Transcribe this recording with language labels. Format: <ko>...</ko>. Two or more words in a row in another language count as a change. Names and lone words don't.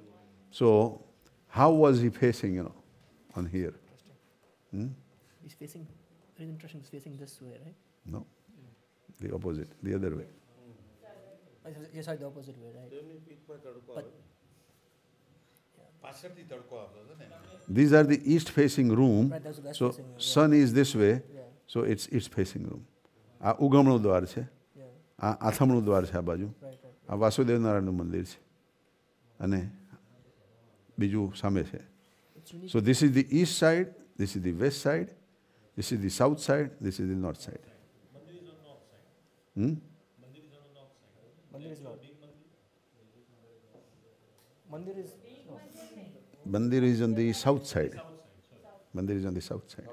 <en>So how was he facing, you know, on here? He's facing, very interesting, he's facing this way, right? No, the opposite, the other way. Yes, the opposite way, right? But, yeah.</en> <gu>પાછળથી તડકો આવતો હતો ને.</gu> <en>These are the east facing room. Right, that's the west So facing room, yeah. sun is this way. Yeah. So it's east facing room.</en> <gu>આ ઉગમણું દ્વાર છે,</gu> <en>Yeah.</en> <gu>આ આથમણું દ્વાર છે આ બાજુ,</gu> <en>Right, right.</en> <gu>આ વાસુદેવ નારાયણનું મંદિર છે અને બીજું સામે છે.</gu> <en>It's unique. So this is the east side, this is the west side, this is the south side, this is the north side. Hmm? Mandir is not. Mandir is no. Mandir is on the south side. Mandir is on the south side.</en>